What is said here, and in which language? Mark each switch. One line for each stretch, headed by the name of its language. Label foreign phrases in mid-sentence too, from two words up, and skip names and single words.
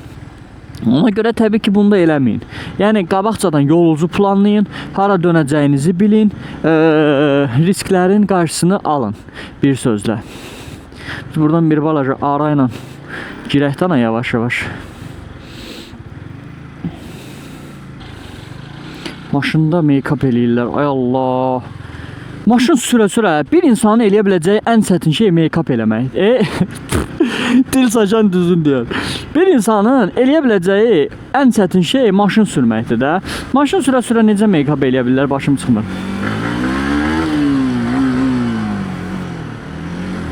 Azerbaijani: Ona görə təbii ki, bunu da eləməyin. Yəni qabaqcadan yolunuzu planlayın, hara dönəcəyinizi bilin, risklərin qarşısını alın bir sözlə. Biz buradan bir balaca arayla girəkdən yavaş-yavaş. Maşında make-up eləyirlər. Ay Allah. Maşın sürə-sürə bir insanın eləyə biləcəyi ən çətin şey make-up eləməkdir. Dil saçan düzün deyər. Bir insanın eləyə biləcəyi ən çətin şey maşın sürməkdir də. Maşın sürə-sürə necə make-up eləyə bilirlər, başım çıxmır.